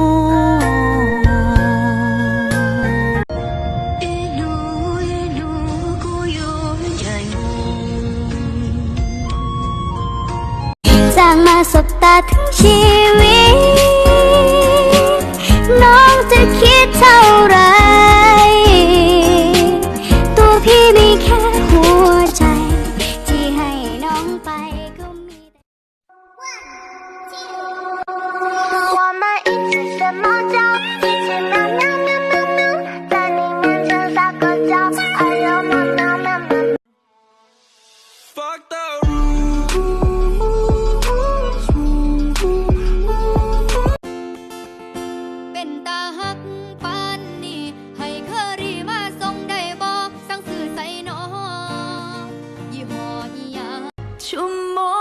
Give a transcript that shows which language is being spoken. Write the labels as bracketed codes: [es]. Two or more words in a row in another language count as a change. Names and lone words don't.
[th] สร้างมาสบตาทั้งชีวิตน้องจะคิดเท่าไร ตัวพี่มีแค่หัวใจที่ให้น้องไปก็มี [zh] 我们一起什么叫一起喵喵喵喵喵在你面前撒个娇哎呦喵喵喵喵 [en] Fuck the [tts] เป็นตาหักปานนี้ให้เคอรี่มาส่งได้บ่สั่งซื้อใส่น้อยี่ห้ออีหยังชุ่ม